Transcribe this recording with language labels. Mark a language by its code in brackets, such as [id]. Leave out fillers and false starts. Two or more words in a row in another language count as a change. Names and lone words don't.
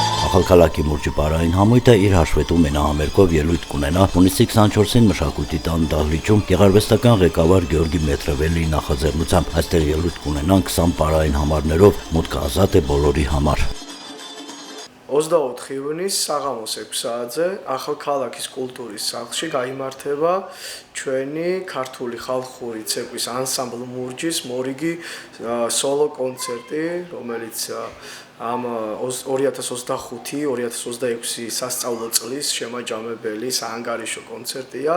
[hy] ახალქალაქი მურჯი პარაին համույթը իր հաշվետում մենահամերգով ելույթ կունենա հունիսի 24-ին մշակույթի տան դահլիճում գեղարվեստական ղեկավար Գեորգի Մետրևելիի նախաձեռնությամբ այստեղ ելույթ կունենան 20 պարային համարներով, մուտքը ազատ է բոլորի համար։ [ka] 24 ივნისს საღამოს 6 საათზე ახალქალაქის კულტურის სახლში გაიმართება ჩვენი ქართული ხალხური ცეკვის ანსამბლ მურჯის მორიგი სოლო კონცერტი, რომელიც ამ 2025-2026 სასწავლო წლის შემაჯამებელი საანგარიშო კონცერტია.